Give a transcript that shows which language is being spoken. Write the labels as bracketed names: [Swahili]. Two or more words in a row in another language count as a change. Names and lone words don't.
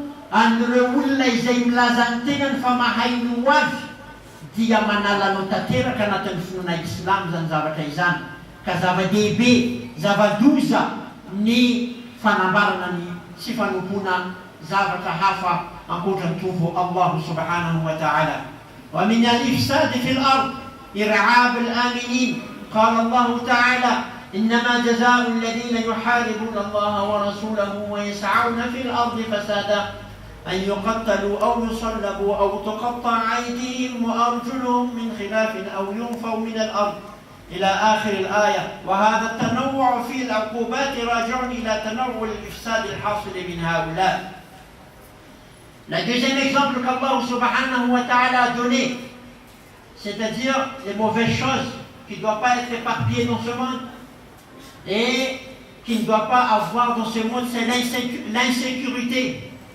[Malagasy] anireo olona izay milazantegna ny famahay ny ho avy dia manalanao tanteraka anatin'ny finoana islam zany zavatra izany ka zava-dehibe zava-doza ny fanambarana ny sy fanompona zavatra hafa ankoatran'ny tovo [Arabic] الله سبحانه وتعالى. ومن الإفساد في الأرض إرعاب الآمنين قال الله تعالى إنما جزاء الذين يحاربون الله ورسوله ويسعون في الأرض فسادا أن يقتلوا أو يصلبوا أو تقطع أيديهم وأرجلهم من خلاف أو ينفوا من الأرض إلى آخر الآية. وهذا التنوع في العقوبات راجع إلى تنوع الإفساد الحاصل من هؤلاء. [French] Le deuxième exemple qu' [Arabic] الله سبحانه وتعالى [French] a donné, c'est-à-dire les mauvaises choses qui ne doivent pas être éparpillées dans ce monde et qui ne doit pas avoir dans ce monde, c'est l'insécurité.